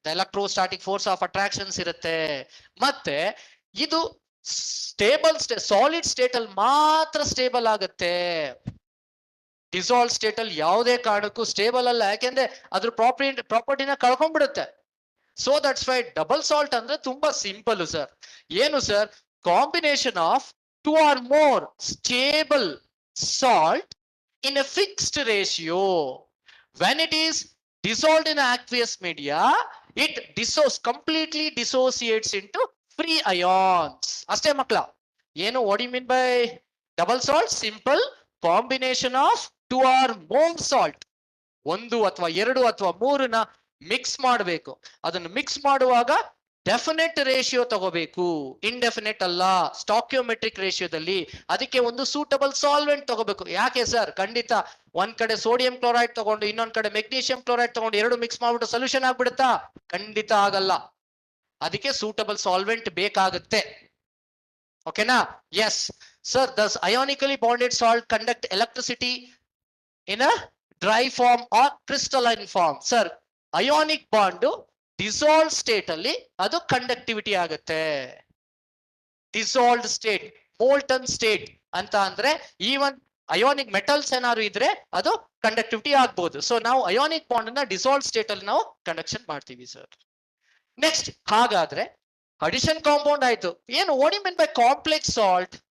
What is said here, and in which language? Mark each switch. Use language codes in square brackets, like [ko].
[en] the electrostatic force of attractions [kn] ಇರುತ್ತೆ. ಮತ್ತೆ ಇದು ಸ್ಟೇಬಲ್ ಸಾಲಿಡ್ ಸ್ಟೇಟ್ ಅಲ್ಲಿ ಮಾತ್ರ ಸ್ಟೇಬಲ್ ಆಗುತ್ತೆ. ಡಿಸಾಲ್ವ್ ಸ್ಟೇಟ್ ಅಲ್ಲಿ ಯಾವುದೇ ಕಾರಣಕ್ಕೂ ಸ್ಟೇಬಲ್ ಅಲ್ಲ. ಯಾಕೆಂದ್ರೆ ಅದ್ರ ಪ್ರಾಪರ್ಟಿನ ಕಳ್ಕೊಂಡ್ಬಿಡುತ್ತೆ. [en] so that's why double salt [kn] ಅಂದ್ರೆ ತುಂಬಾ [en] Simple sir. [kn] ಏನು sir? [en] Combination of 2 or more stable salt in a fixed ratio. When it is dissolved in aqueous media, it completely dissociates into free ions. [kn] ಅಷ್ಟೇ ಮಕ್ಕಳ. ಏನು [en] what do you mean by double salt? Simple combination of 2 or more salt. [kn] ಒಂದು ಅಥವಾ ಎರಡು ಅಥವಾ ಮೂರನ್ನ mix ಮಾಡಬೇಕು. ಅದನ್ನು mix ಮಾಡುವಾಗ ಡೆಫಿನೆಟ್ ರೇಷಿಯೋ ತಗೋಬೇಕು, ಇಂಡೆಫಿನೆಟ್ ಅಲ್ಲ. ಸ್ಟಾಕ್ಯೋಮೆಟ್ರಿಕ್ ರೇಷಿಯೋದಲ್ಲಿ ಅದಕ್ಕೆ ಒಂದು ಸೂಟಬಲ್ ಸಾಲ್ವೆಂಟ್ ತಗೋಬೇಕು. ಯಾಕೆ ಸರ್? ಖಂಡಿತ ಒಂದ್ ಕಡೆ ಸೋಡಿಯಂ ಕ್ಲೋರೈಡ್ ತಗೊಂಡು ಇನ್ನೊಂದ್ ಕಡೆ ಮೆಗ್ನೀಷಿಯಂ ಕ್ಲೋರೈಡ್ ತಗೊಂಡು ಎರಡು ಮಿಕ್ಸ್ ಮಾಡ್ಬಿಟ್ಟು ಸೊಲ್ಯೂಷನ್ ಆಗ್ಬಿಡುತ್ತಾ? ಖಂಡಿತ ಆಗಲ್ಲ. ಅದಕ್ಕೆ ಸೂಟಬಲ್ ಸಾಲ್ವೆಂಟ್ ಬೇಕಾಗುತ್ತೆ. ಓಕೆನಾ? S. [en] Sir, does ionically bonded salt conduct electricity in a dry form or crystalline form? [kn] Sir, ionic bond dissolved state ಅಲ್ಲಿ ಅದು ಕಂಡಕ್ಟಿವಿಟಿ ಆಗುತ್ತೆ. ಡಿಸಾಲ್ವ್ಡ್ ಸ್ಟೇಟ್, ಮೋಲ್ಟನ್ ಸ್ಟೇಟ್ ಅಂತ ಅಂದ್ರೆ ಈವನ್ ಅಯೋನಿಕ್ ಮೆಟಲ್ಸ್ ಏನಾದ್ರು ಇದ್ರೆ ಅದು ಕಂಡಕ್ಟಿವಿಟಿ ಆಗ್ಬಹುದು. ಸೊ ನಾವು ಅಯೋನಿಕ್ ಬಾಂಡ್ ನ ಡಿಸಾಲ್ವ್ ಸ್ಟೇಟ್ ಅಲ್ಲಿ ನಾವು ಕಂಡಕ್ಷನ್ ಮಾಡ್ತೀವಿ ಸರ್. ನೆಕ್ಸ್ಟ್, ಹಾಗಾದ್ರೆ ಅಡಿಷನ್ ಕಾಂಪೌಂಡ್ ಆಯ್ತು. ಏನು [en] What you mean by complex salt?